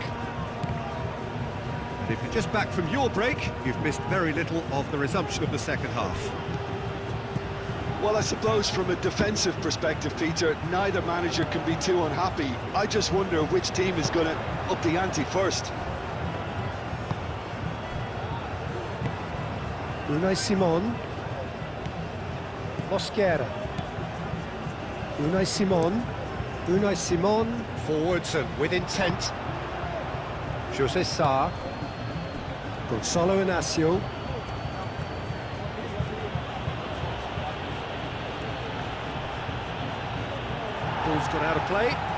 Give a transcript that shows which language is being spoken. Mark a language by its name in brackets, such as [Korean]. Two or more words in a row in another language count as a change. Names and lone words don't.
[English] And if you're just back from your break, you've missed very little of the resumption of the second half. Well, I suppose from a defensive perspective, Peter, neither manager can be too unhappy. I just wonder which team is going to up the ante first. Unai Simon. Mosquera. Unai Simon. Unai Simon. Forwards and with intent. José Sá. Gonçalo Inácio. Ball's gone out of play.